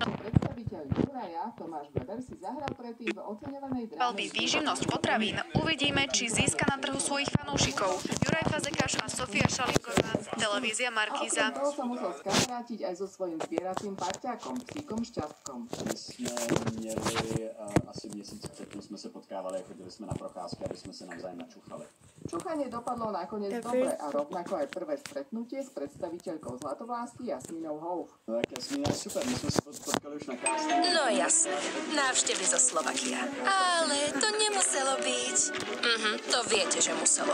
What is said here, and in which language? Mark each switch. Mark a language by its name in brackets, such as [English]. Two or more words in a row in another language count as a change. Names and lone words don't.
[Slovak] Predstaviteľ Juraja Tomáš Weber si zahral predtým v oceňovanej dráme Výživnosť potravín. Uvidíme, či získa na trhu svojich fanúšikov. Juraj Fazekáš a Sofia Šalíková. Televízia Markíza. A okrem toho sa musel skamarátiť aj so svojím zvieracím parťákom, psíkom Šťastkom. [Czech] My jsme měli asi měsíc předtím, jsme se potkávali a chodili jsme na procházky, aby jsme se navzájem načuchali. [Slovak] Čuchanie dopadlo nakoniec dobre a rovnako aj prvé stretnutie s predstaviteľkou Zlatovlásky Jasmínou Houf. [Czech] No tak Jasmína je super, my jsme se potkali už na castingu. [Slovak] No jasné, návštevy zo Slovakia. Ale to nemuselo byť. To viete, že muselo.